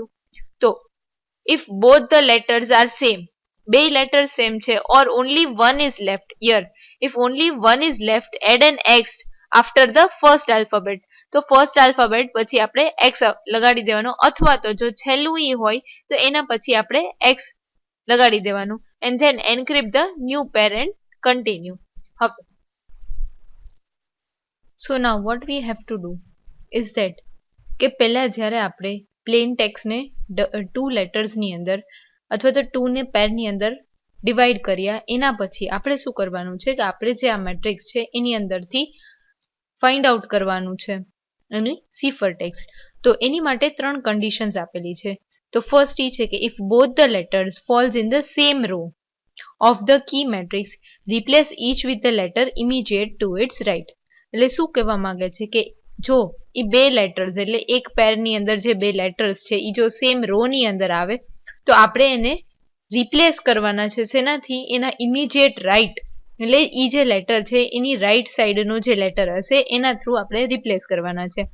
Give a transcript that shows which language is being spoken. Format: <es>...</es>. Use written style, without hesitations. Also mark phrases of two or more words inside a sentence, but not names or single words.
<en>તો if both the letters are same,</en> <gu>બે લેટર સેમ છે,</gu> <en>or only one is left, yeah if only one is left add an x after the first alphabet.</en> <gu>તો</gu> <en>first alphabet</en> <gu>પછી આપણે એક્સ લગાડી દેવાનો, અથવા તો જો છેલ્લું ઈ હોય તો એના પછી આપણે એક્સ લગાડી દેવાનું</gu> <en>and then encrypt the new pair and continue.</en> <gu>હવે</gu> <en>so now what we have to do is that</en> <gu>કે પહેલા જ્યારે આપણે</gu> <en>plain text</en> <gu>2 લેટર્સની અંદર અથવા તો 2 ને પેરની અંદર ડિવાઈડ કર્યા, એના પછી આપણે શું કરવાનું છે કે આપણે જે આ મેટ્રિક્સ છે એની અંદરથી</gu> <en>find out</en> <gu>કરવાનું છે એની</gu> <en>cipher text.</en> <gu>તો એની માટે 3 કન્ડિશન્સ આપેલી છે. તો ફર્સ્ટ એ છે કે</gu> <en>if both the letters falls in the same row of the key matrix replace each with the letter immediate to its right.</en> <gu>એટલે શું કહેવા માંગે છે કે જો એ બે લેટર્સ એટલે એક પેરની અંદર જે બે લેટર્સ છે એ જો</gu> <en>same row</en> <gu>ની અંદર આવે તો આપણે એને રિપ્લેસ કરવાના છે શેનાથી, એના</gu> <en>immediate right,</en> <gu>એટલે એ જે લેટર છે એની</gu> <en>right side</en> <gu>જે લેટર હશે એના થ્રુ આપણે રિપ્લેસ કરવાના છે.</gu>